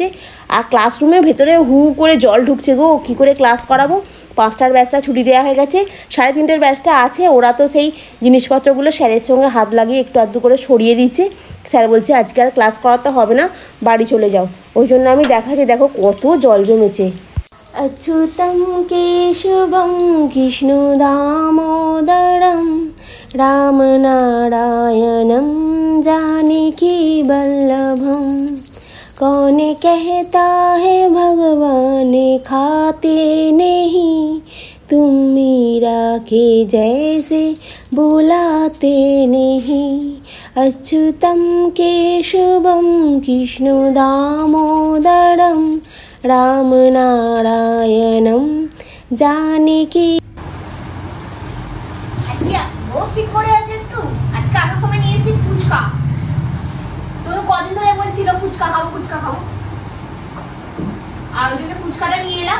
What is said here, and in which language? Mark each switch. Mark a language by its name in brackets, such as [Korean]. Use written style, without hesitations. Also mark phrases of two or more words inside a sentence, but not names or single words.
[Bangla] আর ক্লাসরুমের ভেতরে হু করে জল ঢুকছে গো, কী করে ক্লাস করাবো। 5টার ব্যাচটা ছুটি দেওয়া হয়ে গেছে, 3:30টার ব্যাচটা আছে। ওরা তো সেই জিনিসপত্রগুলো স্যারের সঙ্গে হাত লাগিয়ে একটু আধটু করে সরিয়ে দিচ্ছে। স্যার বলছে আজকে আর ক্লাস করাতে হবে না, বাড়ি চলে যাও। ওই জন্য আমি দেখাচ্ছি, দেখো কত জল জমেছে। [Sanskrit] अच्युतं केशवं कृष्ण दामोदरं रामनारायणं जानकी वल्लभं। [Hindi] कौन कहता है भगवान खाते नहीं, तुम मीरा के जैसे बुलाते नहीं। [Sanskrit] अच्युतं केशवं कृष्ण दामोदरं রাম নারায়ণম জানকী। [Bangla] আজকে রোজ ঠিক করে আছে একটু। আজকে আসার সময় নিয়ে এসেছি ফুচকা, তো কদিন ধরে বলছিল ফুচকা খাবো, আর ওই জন্য ফুচকাটা নিয়ে এলাম।